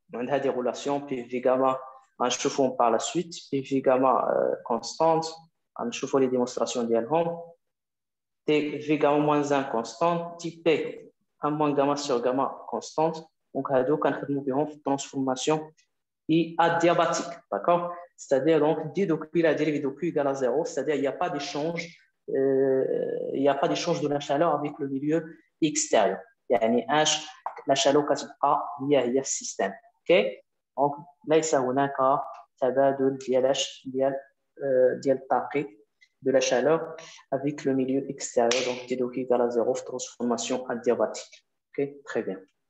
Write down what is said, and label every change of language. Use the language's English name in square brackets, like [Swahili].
[Arabic] عندها [French] des relations PV gamma [Arabic] غنشوفوهم [French] par la suite PV gamma constante [Arabic] غنشوفوا [French] les démonstrations [Arabic] ديالهم [French] PV gamma moins 1 constante type P 1 moins gamma sur gamma constante donc هادو [Arabic] كنخدموا بهم في [French] transformation adiabatique, d'accord? C'est-à-dire donc d de la dérivée de Q égale à 0, c'est-à-dire il n'y a pas d'échange, de la chaleur avec le milieu extérieur. [Arabic] يعني [French] la chaleur [Arabic] كتبقى هي السيستم. OK? [French] Donc [Arabic] ليس هناك تبادل ديال الطاقة [French] de la chaleur avec le milieu extérieur. Donc d de Q égale à 0, transformation adiabatique. OK? Très bien.